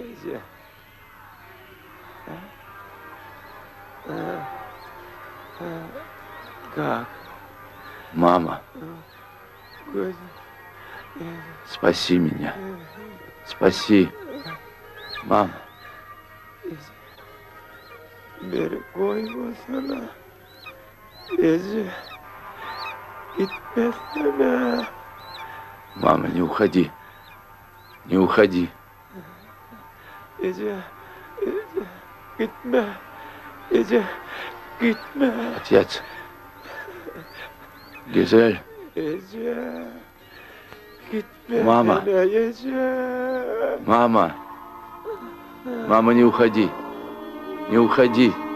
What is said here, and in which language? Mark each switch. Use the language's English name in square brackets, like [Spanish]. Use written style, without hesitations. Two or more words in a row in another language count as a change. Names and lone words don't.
[Russian] Как? Мама, Good. спаси меня. Спаси. Мама. [Turkish] Beni koymasana. Ece. Gitmesene. [Russian] Мама, не уходи. Не уходи. [Turkish] Ece. Ece. Gitme. Ece. Gitme. [Russian] Отец. Гизель. [Turkish] Ece. Gitme. [Russian] Mama. [Turkish] Ece. [Russian] Мама. Мама, не уходи. Не уходи.